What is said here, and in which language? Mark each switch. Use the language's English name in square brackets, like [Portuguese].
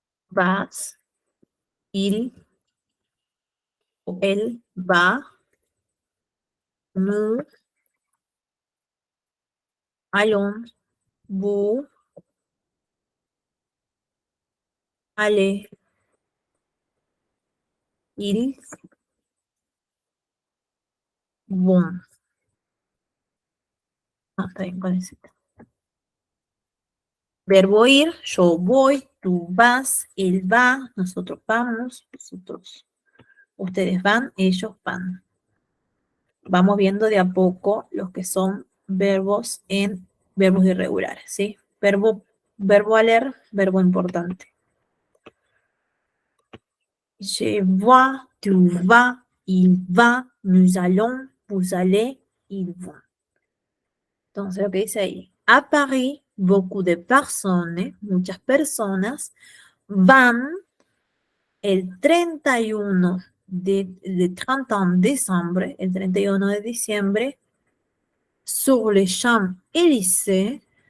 [French] vas, il [Spanish] o él [French] va, nous allons, vous allez, ils vont. [Spanish] No, está bien con ese. Verbo ir, yo voy, tú vas, él va, nosotros vamos, ustedes van, ellos van. Vamos viendo de a poco los que son verbos en verbos irregulares, ¿sí? Verbo aller, verbo importante. [French] Je vois, tu vas, il va, nous allons, vous allez, ils vont. [Spanish] Entonces, lo que dice ahí, a París, [French] beaucoup de [Spanish] personas, muchas personas, van el 31 de 30 diciembre, el 31 de diciembre, [French] sur les Champs-Élysées.